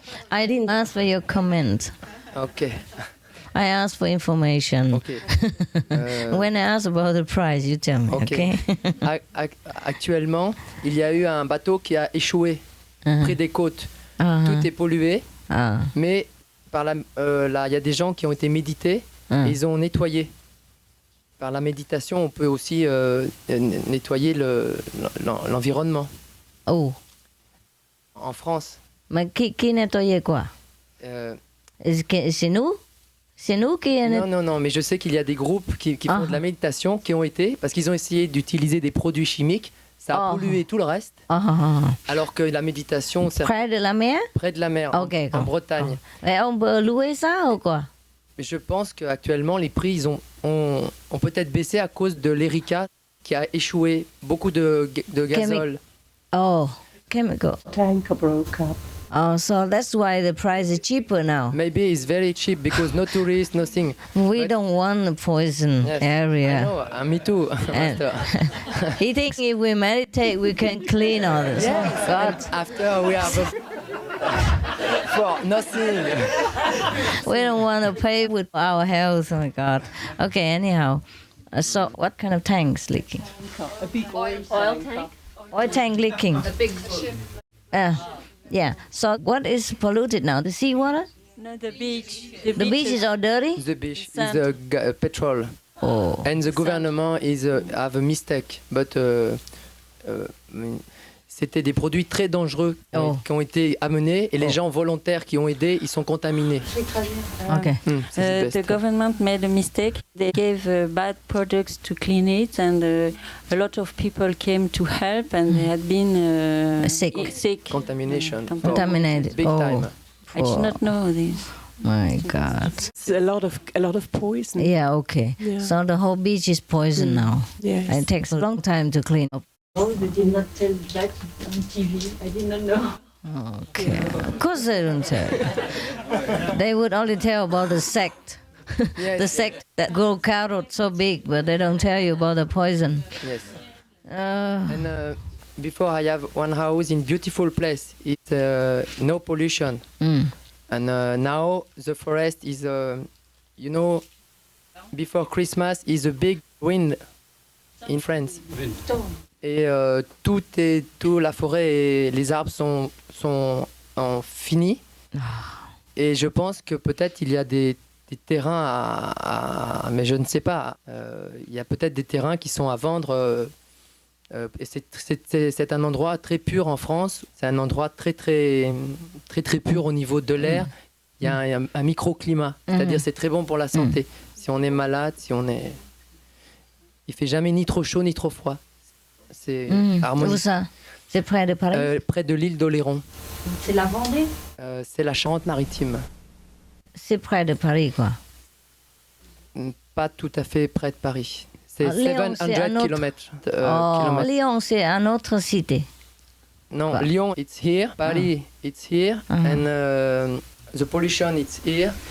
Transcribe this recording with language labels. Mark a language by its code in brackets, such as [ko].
[en] I didn't ask for your comment. Okay. I asked for information. Ok. When I ask about the price, you tell me, okay? [fr] Actuellement, il y a eu un bateau qui a échoué près des côtes. Tout est pollué, mais là, il y a des gens qui ont été médités et ils ont nettoyé. Par la méditation, on peut aussi nettoyer l'environnement. Oh. En France. Mais qui nettoyait quoi? C'est nous? C'est nous qui... Non, mais je sais qu'il y a des groupes qui font de la méditation qui ont été, parce qu'ils ont essayé d'utiliser des produits chimiques, ça a pollué tout le reste, alors que la méditation... Près de la mer? Près de la mer, en Bretagne. Mais on peut louer ça ou quoi? Mais je pense qu'actuellement, les prix ils ont peut-être baissé à cause de l'Erika qui a échoué, beaucoup de gazole. [en] Chemical. Tank broke up. Oh, so that's why the price is cheaper now. Maybe it's very cheap because no tourists, nothing. We don't want a poison area. I know, me too. He thinks if we meditate, we can clean all this. Yes. Oh, God. After we have for nothing. We don't want to pay with our health. Oh my God. Okay. Anyhow, so what kind of tanks leaking? A big oil tank. Oil tank leaking. A big ship. Yeah. So what is polluted now? The seawater? No, the beach. The beach is all dirty? The beach is petrol. Oh. And the government have a mistake, but [fr] c'était des produits très dangereux qui ont été amenés et les gens volontaires qui ont aidé, ils sont contaminés. [en] Okay. The government made a mistake. They gave bad products to clean it, and a lot of people came to help, and they had been sick. Contamination. Contaminated. Big time. I did not know this. My God. It's a lot of poison. Yeah, okay. Yeah. So the whole beach is poison now. Yes. And it takes a long time to clean up. Oh, they did not tell that on TV. I did not know. Okay. Of course they don't tell. They would only tell about the sect. The sect that grow carrot so big, but they don't tell you about the poison. Yes. And before I have one house in beautiful place. It's no pollution. And now the forest is, before Christmas is a big wind in France. [fr] Et la forêt et les arbres sont finis. Et je pense que peut-être il y a des terrains mais je ne sais pas. Il y a peut-être des terrains qui sont à vendre. Et c'est un endroit très pur en France. C'est un endroit très pur au niveau de l'air. Il y a un microclimat. C'est-à-dire c'est très bon pour la santé. Si on est malade, il fait jamais ni trop chaud ni trop froid. C'est harmonieux. Où ça? C'est près de Paris? Près de l'île d'Oléron. C'est la Vendée? C'est la Charente-Maritime. C'est près de Paris, quoi? Pas tout à fait près de Paris. C'est 700 km. Lyon, c'est une autre cité. [en] Non, Lyon, it's here. Paris, it's here. And the pollution, it's here.